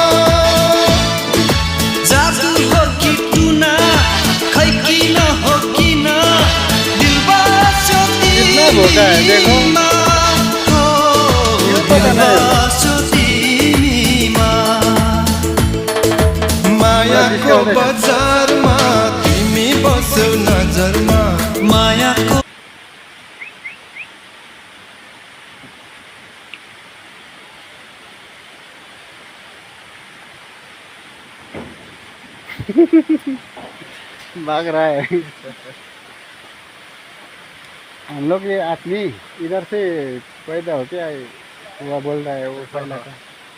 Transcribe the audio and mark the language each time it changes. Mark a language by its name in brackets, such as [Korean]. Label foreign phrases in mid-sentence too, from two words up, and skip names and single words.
[Nepali] जादु हो कि टुना खै किन हो किन दिल बस्यो तिमीमा, हो दिल बस्यो तिमीमा। मायाको बजारमा तिमी बस्यौ नजरमा, मायाको [Hindi] भाग रहा है। हम लोग ये आदमी इधर से पैदा होके आए, हुआ बोल रहा है वो पहला का।